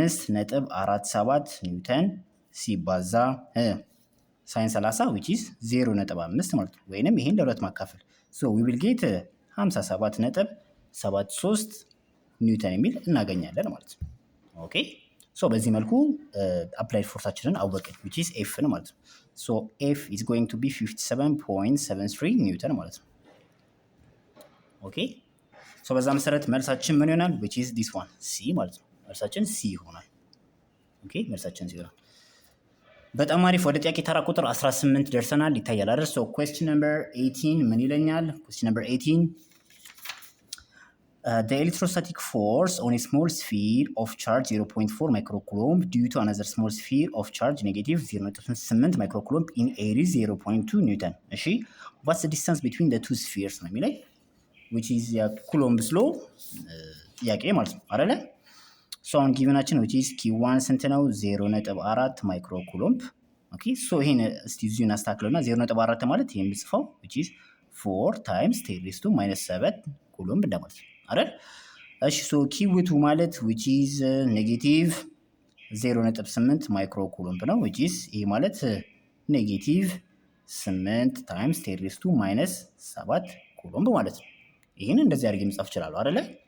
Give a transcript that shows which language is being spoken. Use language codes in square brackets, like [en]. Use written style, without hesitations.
[am] 115.47 ኒውተን ሲባዛ ሳይን 30 which is 0.5 ማለት ነው። ወይንም ይሄን ለሁለት ማካፈል ሶ [en] we will get [am] 57.73 ኒውተን የሚል እናገኛለን ማለት ነው። ኦኬ ሶ በዚህ መልኩ አፕላይድ ፎርሳችንን አወቅን which is ኤፍ ነው ማለት ነው። ሶ ኤፍ [en] is going to be [am] 57.73 ኒውተን ማለት ነው። ኦኬ ሶ በዛ መሰረት መልሳችን ምን ይሆናል? [en] which is this one C [am] ማለት ነው። መልሳችን C ይሆናል። ኦኬ መልሳችን C ይሆናል። በጣም አሪፍ። ወደ ጥያቄ ተራ ቁጥር 18 ደርሰናል። ይታያል አይደል? [en] ሶ question number 18 [am] ምን ይለኛል? [en] question number 18 the electrostatic force on a small sphere of charge 0.4 microcoulomb due to another small sphere of charge negative 0.8 microcoulomb in area 0.2 newton። እሺ what's the distance between the two spheres [am] ነው የሚለኝ which is የኩሎምብስ ሎ ጥያቄ ማለት ነው አይደለ? ሶ አሁን ጊቨናችን which is q1 ስንት ነው? 0.4 ማይክሮኩሎምብ። ኦኬ ሶ ይሄን እስቲ እዚሁ እናስተካክለውና 0.4 ማለት ይሄን ብጽፈው which is 4 times 10⁻⁷ ኩሎምብ እንደማለት ነው አይደል? እሺ ሶ q2 ማለት which is ኔጌቲቭ 0.8 ማይክሮኩሎምብ ነው which is ይሄ ማለት ኔጌቲቭ 8 times 10⁻⁷ ኩሎምብ ማለት ነው። ይሄን እንደዚህ አድርጌ መጻፍ እችላለሁ አይደለ?